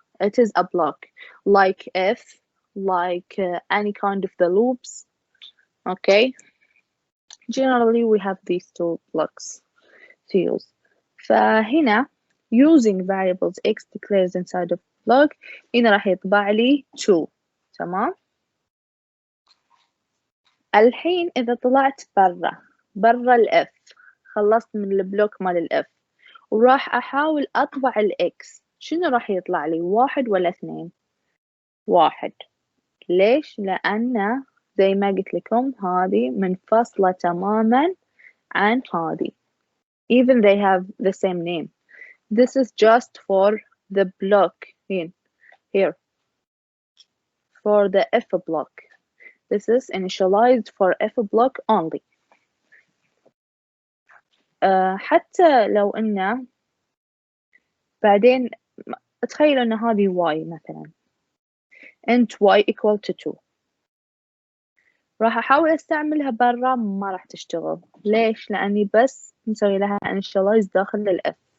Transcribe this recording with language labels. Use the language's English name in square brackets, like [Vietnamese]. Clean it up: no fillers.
[English] It is a block, like if, like any kind of the loops. Okay. Generally, we have these two blocks to use. [Arabic] فهنا [English] using variables x declares inside of block [Arabic] هنا راح يطبع لي 2. تمام. الحين إذا طلعت برا الإف، خلصت من البلوك مال الإف وراح أحاول أطبع الإكس، شنو راح يطلع لي؟ 1 ولا 2؟ 1. ليش؟ لأن زي ما قلت لكم هذه منفصلة تماما عن هذه. [English] Even they have the same name. This is just for the block here for the F block. This is initialized for F block only. [Arabic] حتى لو إنه بعدين تخيلوا إن هذه y مثلا int y equal to 2 راح أحاول أستعملها برا، ما راح تشتغل. ليش؟ لأني بس نسوي لها initialize داخل الإف.